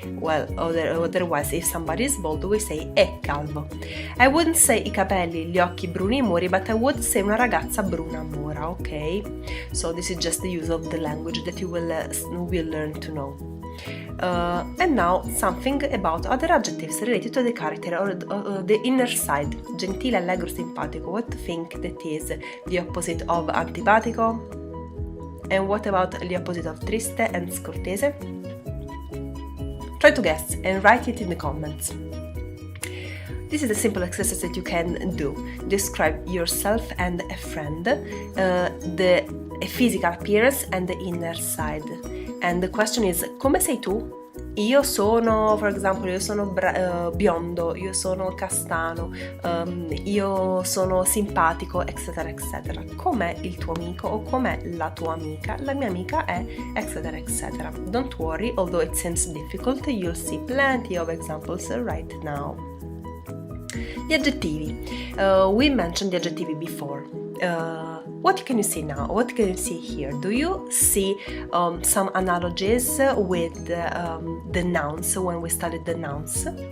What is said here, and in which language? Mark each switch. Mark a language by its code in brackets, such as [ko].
[en] Well, otherwise, if somebody is bald we say [it] è calvo. [en] I wouldn't say [it] I capelli, gli occhi bruni muri, [en] but I would say [it] una ragazza bruna mora, [en] okay? So this is just the use of the language that you will learn to know. And now something about other adjectives related to the character or the inner side. [it] Gentile, allegro, simpatico. [en] What do you think that is the opposite of antipatico? And what about the opposite of triste and scortese? Try to guess and write it in the comments. This is a simple exercise that you can do. Describe yourself and a friend, the physical appearance and the inner side. And the question is, [it] come sei tu? Io sono, [en] for example, [it] io sono biondo, io sono castano, io sono simpatico, eccetera, eccetera. Com'è il tuo amico o com'è la tua amica? La mia amica è, eccetera, eccetera. [en] Don't worry, although it seems difficult, you'll see plenty of examples right now. [it] Gli aggettivi. [en] We mentioned the aggettivi before. What can you see now? What can you see here? Do you see some analogies with the nouns when we studied the nouns?